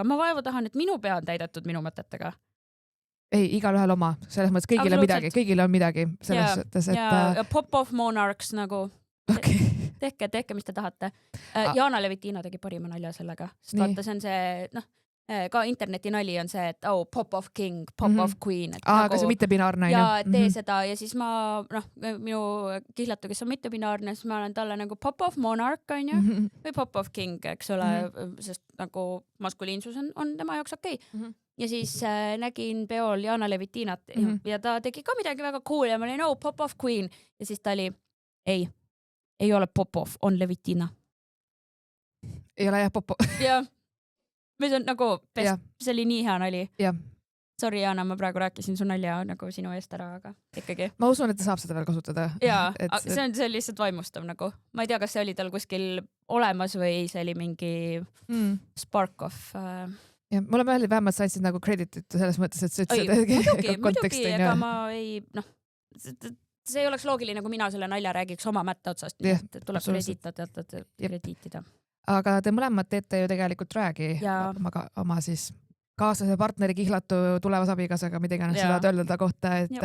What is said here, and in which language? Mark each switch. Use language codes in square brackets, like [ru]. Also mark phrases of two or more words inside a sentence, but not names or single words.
[et] Ma vaevu tahan, et minu pea on täidetud minu mõtetega. Ei, igal ühel oma. Selles mõttes kõigil on midagi. Selles mõttes, et... Ja [en] Pop-off Monarchs [et] nagu. Okay. Tehke, mis te tahate. Jaana Levitina tegi parima nalja sellega. Sest vaata, see on see, ka interneti nali on see, et [en] pop-off king, pop-off queen. [et] Aga see mittebinaarne. Ja tee seda ja siis ma, minu kihlatu, kes on mittebinaarne, siis ma olen talle nagu [en] pop-off monarch, [et] on ju, või [en] pop-off king, [et] eks ole, sest nagu maskuliinsus on tema jaoks okei. Ja siis nägin peol Jaana Levitinat ja ta tegi ka midagi väga cool ja ma olin, [en] pop-off queen. [et] Ja siis ta oli, ei ole pop-off, on Levitina. Ei ole jah pop-off. Ja mis on nagu, see oli nii hea nali. Jah. Sorry, Jaana, ma praegu rääkisin su nalja nagu sinu eest ära, aga ikkagi. Ma usun, et ta saab seda veel kasutada. Jaa, see on lihtsalt vaimustav nagu. Ma ei tea, kas see oli tal kuskil olemas või see oli mingi [en] spark of... [et] Ja, mulle meeldib vähemalt sa andsid nagu creditit selles mõttes, et see muidugi, ega ma ei, see ei oleks loogiline, kui mina selle nalja räägiks oma mätta otsast, et tuleb krediitida. Aga te mõlemad teete ju tegelikult dragi oma siis kaaslase partneri kihlatu tulevas abigasaga, mida iganes seda öelda ta kohta, et...